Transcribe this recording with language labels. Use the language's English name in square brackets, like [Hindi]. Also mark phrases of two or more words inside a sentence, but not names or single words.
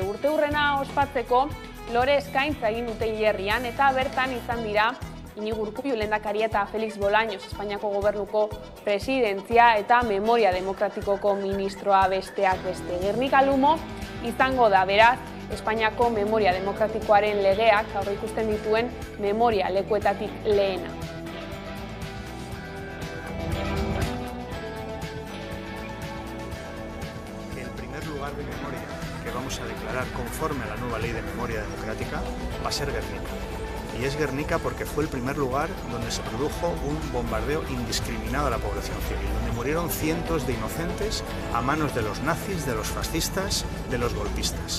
[Basque] Urteurrena ospatzeko lore eskaintza egin dute hilerrian eta bertan izan dira Inigo Urkullu lehendakaria eta Felix Bolaños Espainiako gobernuko presidentzia eta Memoria Demokratikoko ministroa besteak beste. Gernika Lumo izango da beraz Espainiako Memoria Demokratikoaren legeak aurreikusten dituen memoria lekuetatik lehena. [Spanish] Lugar de memoria que vamos a declarar conforme a la nueva ley de memoria democrática va a ser Gernika. Y es Gernika porque fue el primer lugar donde se produjo un bombardeo indiscriminado a la población civil, donde murieron cientos de inocentes a manos de los nazis, de los fascistas, de los golpistas.